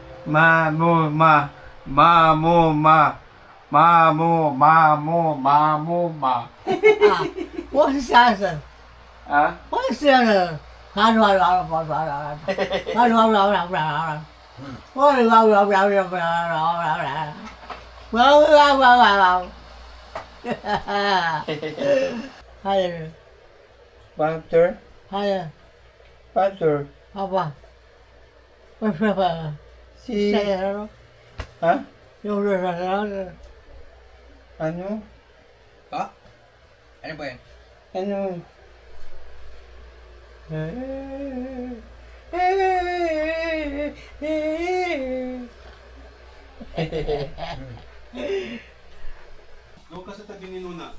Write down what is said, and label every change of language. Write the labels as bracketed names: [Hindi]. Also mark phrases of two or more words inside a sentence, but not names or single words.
[Chinese] Mamu ma. Mamu ma. Mamu mamu mamu ma. 我是先生， Ah? 我是先生。我 Butter? 还有 Butter? 好吧，我说吧， Si... 现在了， Ha? 又是啥子？ [Filipino] Ano? Pa? Ano ba yan? Ano? Doon ka sa tabi ni Nuna.